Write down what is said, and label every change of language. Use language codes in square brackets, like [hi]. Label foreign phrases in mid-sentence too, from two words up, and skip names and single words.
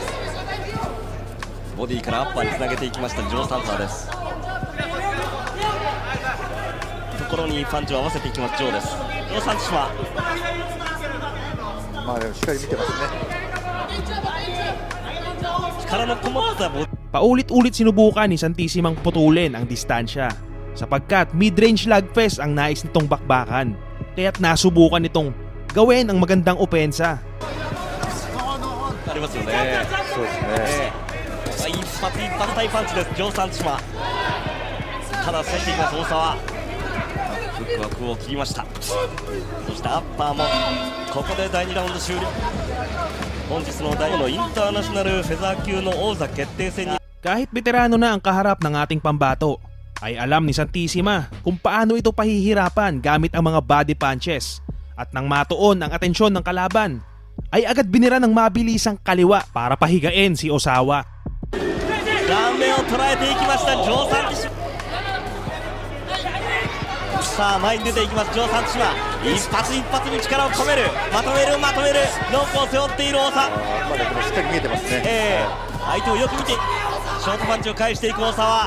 [ja] ボディからアッパーにつなげていきましたジョー・サンサーです。ところにパンチを合わせていきますジョーです。ジョー・サンチマン、まあでもしっかり見てますね。力のこもったボディ [tl] Paulit-ulit sinubukan ni Santissimang putulin ang distansya sapagkat [en] mid-range slugfest [tl] ang nais nitong bakbakan. Kaya't nasubukan nitong gawin ang magandang opensa. [ja] ありますよね。そうですね。一発一発大パンチですジョー・サンチマン。ただ攻めていきます大沢。フックは空を切りました。そしてアッパーもここで第2ラウンド終了。本日の第5のインターナショナルフェザー級の王座決定戦に [tl] Kahit veterano na ang kaharap ng ating pambato, ay alam ni Santissima kung paano ito pahihirapan gamit ang mga [en] body punches. [tl] At nang matuon ang atensyon ng kalaban, ay agad binira ng mabilisang kaliwa para pahigain si Osawa. [ja] 顔面を捉えていきましたジョー・サンチマン。さあ前に出ていきますジョー・サンチマン。一発一発に力を込める、まとめるロープを背負っている大沢。まだでもしっかり見えてますね。相手をよく見てショートパンチを返していく大沢。